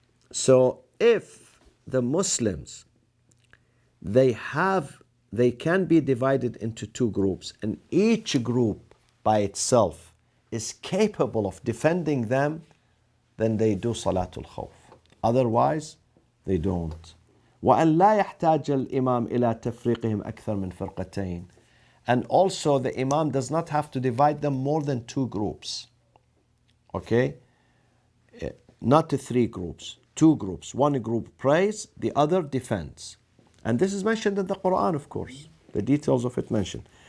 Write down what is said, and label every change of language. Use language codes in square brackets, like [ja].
[en] So if the Muslims, they can be divided into 2 groups and each group by itself is capable of defending them, then they do Salatul Khawf. Otherwise, they don't. [ar] وأن لا يحتاج الإمام إلى تفريقهم أكثر من فرقتين. [en] And also the Imam does not have to divide them more than 2 groups. Okay? Not 3 groups, 2 groups. One group prays, the other defends. And this is mentioned in the Quran, of course. The details of it mentioned.